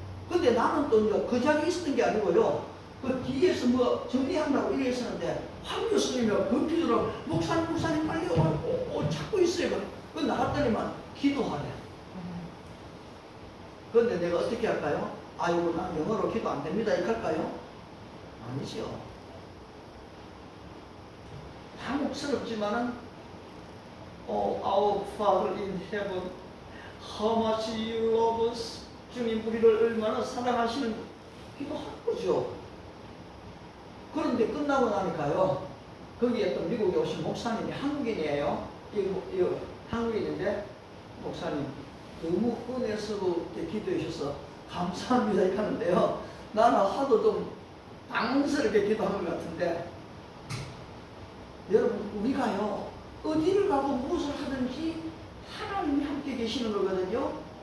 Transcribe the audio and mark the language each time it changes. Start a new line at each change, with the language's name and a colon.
Korean: 근데 나는 또 그 자리에 있었던 게 아니고요, 그 뒤에서 뭐 정리한다고 이래 있었는데 황 교수님이 금피더러 목사님 빨리 찾고 있어요. 그 나갔더니만 기도하래. 그런데 내가 어떻게 할까요? 아이고 난 영어로 기도 안 됩니다 이렇게 할까요? 아니죠. 당혹스럽지만은
English: Our Father in Heaven, how much you love us.
Korean: 주님 우리를 얼마나 사랑하시는 기도할 거죠. 그런데 끝나고 나니까요, 거기에 또 미국에 오신 목사님이 한국인이에요. 이 한국인인데, 목사님 너무 은혜스러워 기도해 주셔서 감사합니다 이렇게 하는데요, 나는 하도 좀 당황스럽게 기도하는 것 같은데, 여러분 우리가요 어디를 가고 무엇을 하든지 하나님이 함께 계시는 거거든요.